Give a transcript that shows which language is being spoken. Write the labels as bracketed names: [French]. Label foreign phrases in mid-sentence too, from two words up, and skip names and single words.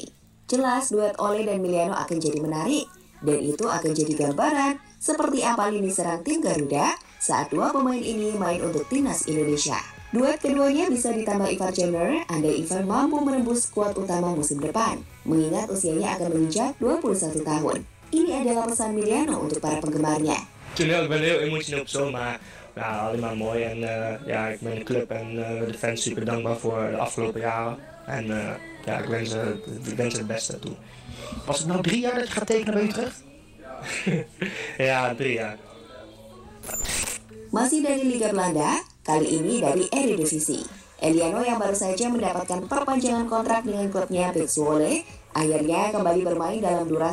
[Indonesian] Jelas duet Ole dan Miliano akan jadi menarik, dan itu akan jadi gambaran seperti apa lini serang tim Garuda saat dua pemain ini main untuk timnas Indonesia. Duet keduanya bisa ditambah Ivar Jenner andai Ivar mampu menembus skuad utama musim depan, mengingat usianya akan menginjak 21 tahun. Ini adalah pesan Miliano untuk para penggemarnya. [Dutch] Ik ben heel emotioneel persoon, maar ja, alleen maar mooi. En ja, ik ben de club en de fans super dankbaar voor de afgelopen jaren. En ja, ik wens ze het beste toe. Was het nou 3 jaar dat je gaat tekenen bij Utrecht? Ja, 3 jaar. [Indonesian] Masih dari Liga Belanda, kali ini dari Eredivisie. Eliano yang baru saja mendapatkan perpanjangan kontrak dengan klubnya PEC Zwolle, akhirnya kembali bermain dalam durasi